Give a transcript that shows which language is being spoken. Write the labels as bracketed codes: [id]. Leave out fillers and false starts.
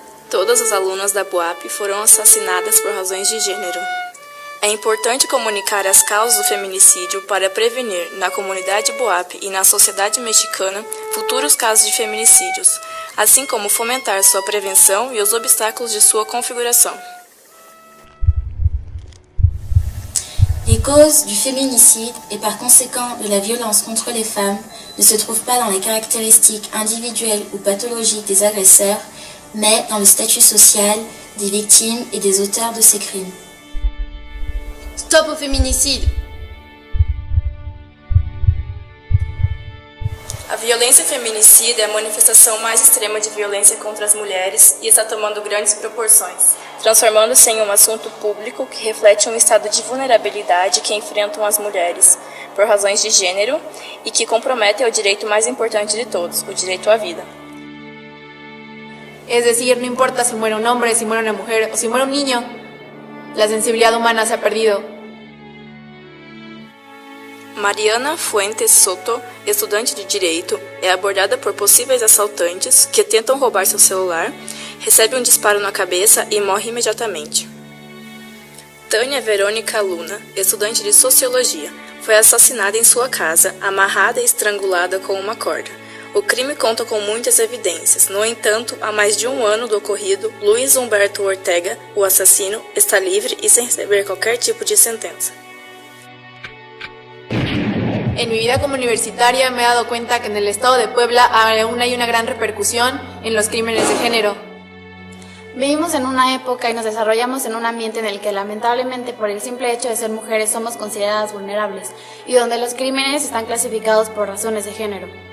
[pt] Todas as alunas da BUAP foram assassinadas por razões de gênero. É importante comunicar as causas do feminicídio para prevenir, na comunidade BUAP e na sociedade mexicana, futuros casos de feminicídios, assim como fomentar sua prevenção e os obstáculos de sua configuração. [fr] Les causes du féminicide et par conséquent de la violence contre les femmes ne se trouvent pas dans les caractéristiques individuelles ou pathologiques des agresseurs, mais dans le statut social des victimes et des auteurs de ces crimes. Stop au feminicide! [pt] A violência feminicida é a manifestação mais extrema de violência contra as mulheres e está tomando grandes proporções, transformando-se em um assunto público que reflete um estado de vulnerabilidade que enfrentam as mulheres, por razões de gênero, e que comprometem o direito mais importante de todos, o direito à vida. [es] Es decir, no importa si muere un hombre, si muere una mujer o si muere un niño, la sensibilidad humana se ha perdido. [pt] Mariana Fuentes Soto, estudante de Direito, é abordada por possíveis assaltantes que tentam roubar seu celular, recebe um disparo na cabeça e morre imediatamente. Tânia Verônica Luna, estudante de Sociologia, foi assassinada em sua casa, amarrada e estrangulada com uma corda. O crime conta com muitas evidências. No entanto, há mais de um ano do ocorrido, Luiz Humberto Ortega, o assassino, está livre e sem receber qualquer tipo de sentença. [es] En mi vida como universitaria me he dado cuenta que en el estado de Puebla aún hay una gran repercusión en los crímenes de género. Vivimos en una época y nos desarrollamos en un ambiente en el que lamentablemente por el simple hecho de ser mujeres somos consideradas vulnerables y donde los crímenes están clasificados por razones de género.